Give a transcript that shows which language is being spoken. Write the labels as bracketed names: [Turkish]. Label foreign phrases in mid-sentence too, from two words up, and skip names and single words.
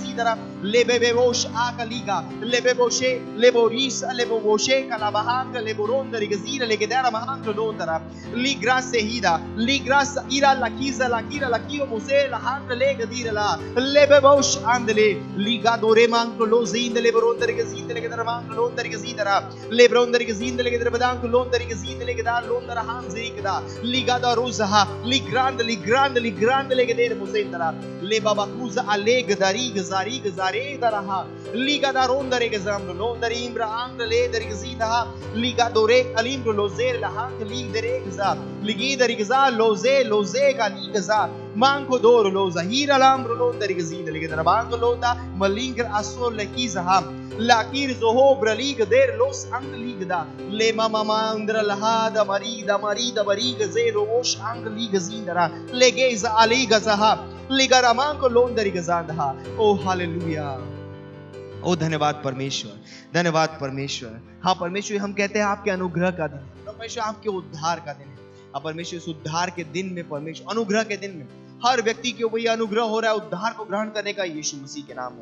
[Hindi] सीदरा लेबेबोश आकलीगा लेबेबोशे लेबोरिस लेबोबोशे कलाबहांग लेबोरोंदर की जीर लेगे देर मांग लोंदरा लीग्रा सेहीदा लीग्रा इरा लकीज़ा लकीरा लकीओ मुसे लहांग लेगे दीरला लेबेबोश आंदले लीगा दोरे मांग लो जींद लेबरोंदर के जींद लेगे देर मांग लोंदर की सीदरा लेबरोंदर की जींद लेगे देर बदांग लोंदर की जींद लेगे दार लोंदर हां जीकदा लीगा दा रोज़हा लिग्रांड लेगे देर मुसेंदरा ले बाबा कुज़ा लेग दारी गजारी गजारे दरहा लीगा दारोंदर के जाम लोंदर इम्रा आंग ले दर गजीदा लीगा दोरे अलीम लोजेर लहांग लीग दरे गजा लिगी दर गजा लोजे का ली गजा मांको दोर लोजा हीरा लाम लोंदर गजीद लेगे दर बांग लोंदा मलिंग असो लकीज़हा लाकीर जोहो ब्रलीग देर लोस अंग लीगदा ले मामा अंद्र लहादा मरीदा बरीग जे रोश अंग लीग जींदरा लेगे इज अली गजहा लिगरामा को लोंदरी गजांदहा। ओ हालेलुया। ओ धन्यवाद परमेश्वर, धन्यवाद परमेश्वर। हाँ परमेश्वर, हम कहते हैं आपके अनुग्रह का दिन है, परमेश्वर आपके उद्धार का दिन है। अब परमेश्वर इस उद्धार के दिन में, परमेश्वर अनुग्रह के दिन में हर व्यक्ति के ऊपर यह अनुग्रह हो रहा है उद्धार को ग्रहण करने का यीशु मसीह के नाम में।